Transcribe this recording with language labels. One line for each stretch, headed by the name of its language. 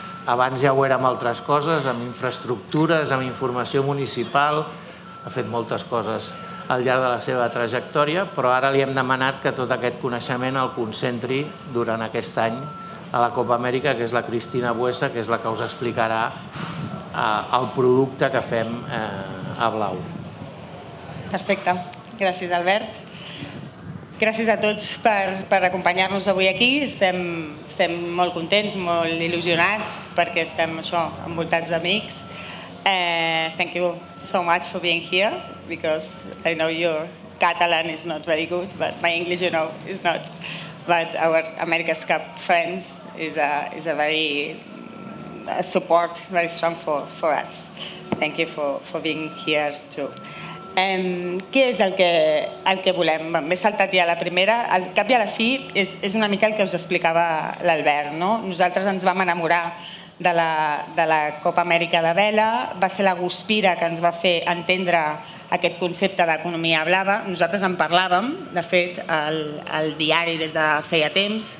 Catalan: Abans ja ho era amb altres coses, amb infraestructures, amb informació municipal, ha fet moltes coses al llarg de la seva trajectòria, però ara li hem demanat que tot aquest coneixement el concentri durant aquest any a la Copa Amèrica, que és la Cristina Buesa, que és la que us explicarà el producte que fem a Blau. Perfecte. Gràcies, Albert. Gràcies a tots per acompanyar-nos avui aquí. Estem molt contents, molt il·lusionats, perquè estem envoltats d'amics.
English: Thank you so much for being here, because I know your Catalan is not very good, but my English, is not. But our America's Cup friends is a very support, very strong for us. Thank you for being here too.
Catalan: Què és el que volem? M'he saltat ja la primera. Al cap i a la fi és una mica el que us explicava l'Albert. Nosaltres ens vam enamorar de la Copa Amèrica de vela, va ser la Guspira que ens va fer entendre aquest concepte d'economia blava. Nosaltres en parlàvem, de fet, al diari des de feia temps.